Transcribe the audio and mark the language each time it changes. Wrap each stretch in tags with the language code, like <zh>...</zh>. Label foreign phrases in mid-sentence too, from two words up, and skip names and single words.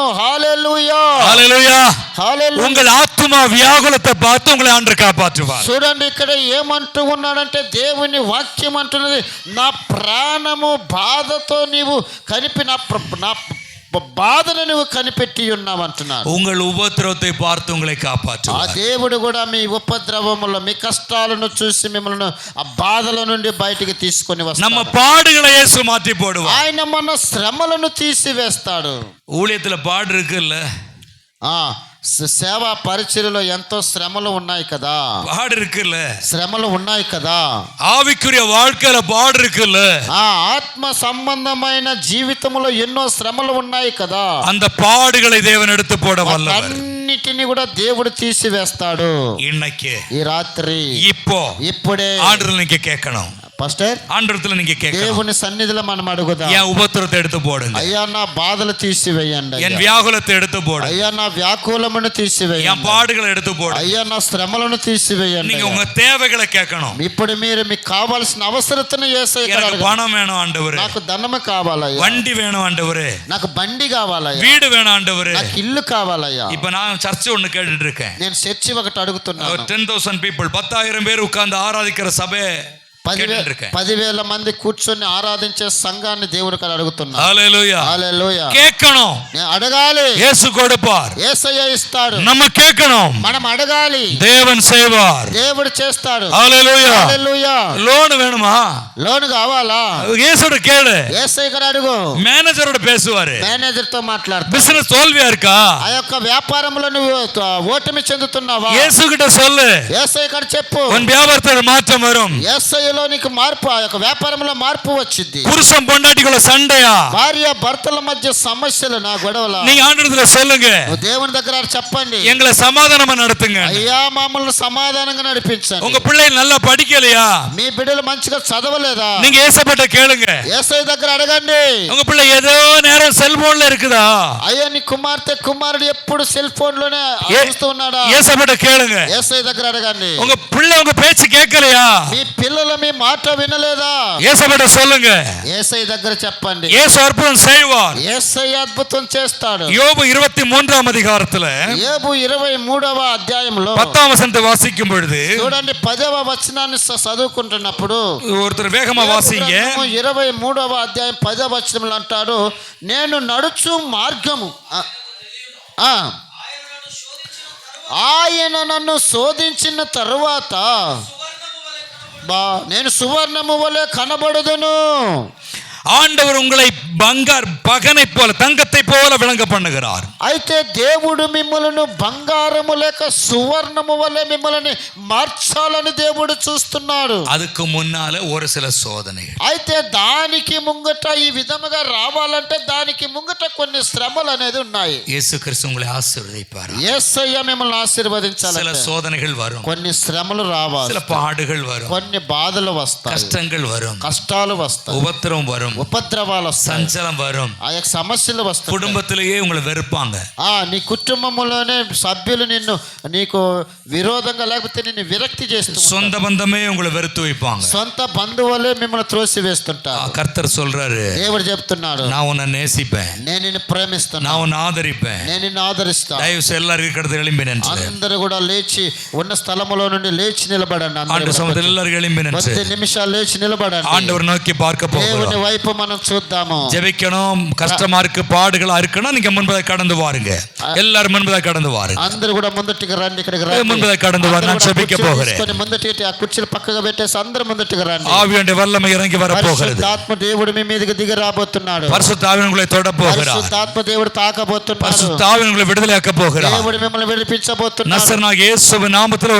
<te>హల్లెలూయా, హల్లెలూయా, హల్లెలూయా.</te> <ta>உங்கள் ஆத்துமா வியாகுலத்தை பார்த்து உங்களை ஆண்டவர் காப்பாற்றுவார்.</ta> <te>చూడండి, ఇక్కడ ఏమంటూ ఉన్నాడంటే, దేవుని వాక్యం అంటున్నది, నా ప్రాణము బాధతో నీవు నా బాధను నువ్వు కనిపెట్టి ఉన్నావు అంటున్నాడు.</te> <ta>உங்கள் உபத்திரவத்தை பார்த்து உங்களை ఆ காப்பாற்றுவார்.</ta> <te>దేవుడు కూడా మీ ఉపద్రవములో, మీ కష్టాలను చూసి మిమ్మల్ని ఆ బాధల నుండి బయటికి తీసుకొని</te> <ta>நம்ம</ta> <te>వస్తాడు.</te> <ta>பாடுகளை இயேசு மாற்றி போடுவார்.</ta> <te>ఆయన మన శ్రమలను తీసివేస్తాడు.</te> <ta>ஊழியத்துல பாடு இருக்குல்ல,</ta> <te>సేవా పరిచర్యలో ఎంతో శ్రమలు ఉన్నాయి కదా,</te> <ta>பாடு இருக்குல்ல,</ta> <te>శ్రమలు ఉన్నాయి కదా.</te> <ta>ஆவிக்குரிய வாழ்க்கையில பாடு இருக்குல்ல,</ta> <te>ఆత్మ సంబంధమైన జీవితంలో ఎన్నో శ్రమలు ఉన్నాయి కదా.</te> <ta>அந்த பாடுகளை தேவன் எடுத்து போட வல்லவர்.</ta> <te>అన్నిటిని కూడా దేవుడు తీసివేస్తాడు.</te> <ta>இன்னைக்கு</ta> <te>ఈ రాత్రి</te> <ta>ఇప్పుడే ஆண்டவர்ல நீங்க கேட்கணும்.</ta> <te>పాస్టర్,</te> <ta>ஆண்டவர்ல நீங்க கேட்கணும்,</ta> <te>దేవుని సన్నిధిలో మనం అడుగుదాం,</te> <ta>என் உபத்திரத்தை எடுத்து போடுங்க,</ta> <te>అయ్యా నా బాధలు తీసివేయండి,</te> <ta>என் வியாகுலத்தை எடுத்து போடுங்க,</ta> <te>అయ్యా నా వ్యాకులమును</te> <ta>என்</ta> <te>తీసివేయండి,</te> <ta>பாடுகளை எடுத்து போடுங்க.</ta> <te>అయ్యా నా శ్రమలను తీసివేయండి.</te> <ta>நீங்க உங்க தேவைகளை கேட்கணும்.</ta> <te>ఇప్పుడు మీరు మీకు కావాల్సిన అవసరతను యేసయ్య దగ్గర</te> <ta>எனக்கு</ta> <te>అడగండి.</te> <ta>பணம் வேணும் ஆண்டவரே,</ta> <te>నాకు ధనము కావాలయ్యా,</te> <ta>வண்டி வேணும் ஆண்டவரே,</ta> <te>నాకు బండి కావాలయ్యా,</te> <ta>வீடு வேணும் ஆண்டவரே.</ta> <te>నాకు ఇల్లు కావాలయ్యా.</te> <ta>இப்ப நான் சர்ச் ஒண்ணு கேட்டுட்டு இருக்கேன்.</ta> <te>నేను చర్చి ఒకటి అడుగుతున్నాను.</te> <ta>10,000 people, 10,000 பேர் உட்கார்ந்து ஆராதிக்கிற சபை கேட்டுட்டு இருக்கேன்.</ta> <te>10,000 మంది కూర్చొని ఆరాధించే సంఘాన్ని దేవుడు కాడ అడుగుతున్నాను. హల్లెలూయా, హల్లెలూయా.</te> <ta>கேட்கணும்,</ta> <te>నేను అడగాలి,</te> <ta>இயேசு கொடுப்பார்.</ta> <te>యేసయ్య ఇస్తాడు.</te> <ta>நம்ம கேட்கணும்,</ta> <te>మనం అడగాలి,</te> <ta>தேவன் செய்வார்.</ta> <te>దేవుడు చేస్తాడు. హల్లెలూయా. హల్లెలూయా.</te> <ta>లోన్ வேணுமா,</ta> <te>లోన్ కావాలా,</te> <ta>இயேசுட கேளு,</ta> <te>యేసయ్య గారు అడుగు,</te> <ta>மேனேஜரோட பேசுவாரு.</ta> <te>మేనేజర్ తో మాట్లాడు.</te> <ta>பிசினஸ் தோல்வியா இருக்கா,</ta> <te>ఆ యొక్క వ్యాపారంలో నువ్వు ఓటమి చెందుతున్నావా,</te> <ta>இயேசு கிட்ட சொல்லு,</ta> <te>యేసయ్య గారు చెప్పు,</te> <ta>உன் வியாபாரத்துல மாற்றம் வரும்.</ta> <te>యేసయ్యలో నీకు మార్పు, ఆ యొక్క వ్యాపారంలో మార్పు వచ్చింది.</te> <ta>புருஷன் பொண்டாட்டிக்குள்ள சண்டையா,</ta> <te>భార్య భర్తల మధ్య సమస్యలు, నా గొడవలా,</te> <ta>நீங்க ఆండవர்ல சொல்லுங்க,</ta> <te>నువ్వు దేవుని దగ్గర చెప్పండి,</te> <ta>எங்களை சமாதானமா நடத்துங்க.</ta> <te>అయ్యా మమ్మల్ని సమాధానంగా నడిపించండి.</te> <ta>உங்க பிள்ளைகள் நல்லா படிக்கலையா,</ta> <te>మీ బిడ్డలు మంచిగా చదవలేదా,</te> <ta>நீங்க ஏசப்பட்ட கேளுங்க.</ta> <te>యేసయ్య దగ్గర అడగండి.</te> <ta>உங்க பிள்ளை ஏதோ நேரம் செல்போன்ல இருக்குதா,</ta> <te>అయ్యా నీ కుమారుడు ఎప్పుడు సెల్ ఫోన్ లోనే చూస్తూ ఉన్నాడా,</te> <ta>ஏசப்பட்ட கேளுங்க.</ta> <te>యేసయ్య దగ్గర అడగండి.</te> <ta>உங்க பிள்ளை உங்க பேச்சு கேட்கலையா,</ta> <te>మీ పిల్లలు మీ మాట వినలేదా,</te> <ta>ஏசப்பட்ட சொல்லுங்க.</ta> <te>యేసయ్య దగ్గర చెప్పండి.</te> <ta>இயேசு அற்புதம் செய்வார்.</ta> <te>యేసయ్య అద్భుతం చేస్తాడు.</te> <ta>யோபு 23 அதிகாரத்துல</ta> <te>యోబు 23వ అధ్యాయంలో</te> <ta>10 வசனத்தை வாசிக்கும் பொழுது,</ta> <te>చూడండి 10వ వచనాన్ని చదువుకుంటున్నప్పుడు,</te> <ta>ஒருத்தர் வேகமா வாசிங்க.</ta> <te>23వ అధ్యాయం 10వ వచనంలో అంటాడు, నేను నడుచు మార్గము, ఆయన నన్ను శోధించిన తరువాత నేను సువర్ణము వలె కనబడుదును.</te> <ta>ஆண்டவர் உங்களை பகனை போல தங்கத்தை போல விளங்க பண்ணுகிறார்.</ta> <te>అయితే దేవుడు మిమ్మల్ని బంగారము లేక సువర్ణము వలె మిమ్మల్ని మార్చాలని దేవుడు చూస్తున్నాడు.</te> <ta>அதுக்கு முன்னால ஒரு சில சோதனைகள்.</ta> <te>అయితే దానికి ముంగట ఈ విధముగా రావాలంటే దానికి ముంగట కొన్ని శ్రమలు అనేది ఉన్నాయి.</te> <ta>యేసుక్రీస్తు உங்களை ஆசீர்வதிப்பார்.</ta> <te>యేసయ్య మిమ్మల్ని ఆశీర్వదించాలి.</te> <ta>சில சோதனைகள் வரும்,</ta> <te>కొన్ని శ్రమలు రావాలి,</te> <ta>சில பாடுகள் வரும்,</ta> <te>కొన్ని బాధలు వస్తాయి,</te> <ta>కష్టங்கள் வரும்,</ta> <te>కష్టాలు వస్తాయి,</te> <ta>உபத்திரம் வரும்,</ta> <te>ఉపద్రవాలు వస్తాయి,</te> <ta>சஞ்சலம் வரும்,</ta> <te>ఆ యొక్క సమస్యలు వస్తాయి.</te> <ta>குடும்பத்திலேயே உங்களை வெறுப்பாங்க.</ta> <te>నీ కుటుంబంలోనే సభ్యులు నీకు విరోధంగా లేకపోతే నిన్ను విరక్తి చేస్తారు.</te> <ta>சொந்த பந்தமே உங்களை வெறுத்து வைப்பாங்க.</ta> <te>సొంత బంధువులే మిమ్మల్ని త్రోసి వేస్తుంటారు.</te> <ta>கர்த்தர் சொல்றாரு,</ta> <te>దేవుడు చెప్తున్నాడు,</te> <ta>நான் உன்னை நேசிப்பேன்,</ta> <te>నేను నిన్ను ప్రేమిస్తాను,</te> <ta>நான் உன்னை ஆதரிப்பேன்,</ta> <te>నేను నిన్ను ఆదరిస్తాను.</te> <ta>தயவு செய்து எல்லாரும் இருக்கிறது எழும்பி நின்று,</ta> <te>అందరూ కూడా లేచి ఉన్న స్థలములో నుండి లేచి నిలబడండి.</te> <ta>ஆண்டு சமூகத்தில் எல்லாரும் எழும்பி நின்று</ta> <te>10 నిమిషాలు లేచి నిలబడండి.</te> <ta>ஆண்டவர் நோக்கி பார்க்க</ta> <te>దేవుని</te> <ta>போகிறோம்.</ta> <te>వైపు మనం చూద్దాము.</te> <ta>ஜெபிக்கணும். கஷ்டமா இருக்கு, பாடுகளா இருக்குன்னா நீங்க முன்பதை கடந்து வாருங்க. எல்லாரும் முன்பதை கடந்து வாருங்க.</ta> <te>అందరూ కూడా ముందటికి రండి, ఇక్కడికి రండి.</te> <ta>முன்பதை கடந்து வாரு. நான் ஜெபிக்க போகிறேன்.</ta> <te>ముందటి ఆ కుర్చీలు పక్కగా పెట్టేసి అందరూ ముందటికి రండి.</te> <ta>ஆவியுடைய வல்லமை இறங்கி வர போகிறது.</ta> <te>పరిశుద్ధాత్మ దేవుడు మీ మీదకి దిగి రాబోతున్నాడు.</te> <ta>பரிசுத்த ஆவி உங்களை தொட போகிறார்.</ta> <te>పరిశుద్ధాత్మ దేవుడు తాకబోతున్నాడు.</te> <ta>பரிசுத்த ஆவி உங்களை விடுதலையாக்க போகிறார்.</ta> <te>దేవుడు మిమ్మల్ని విడిపించబోతున్నాడు.</te> <ta>நசரேயனாகிய இயேசுவின் நாமத்தில்</ta>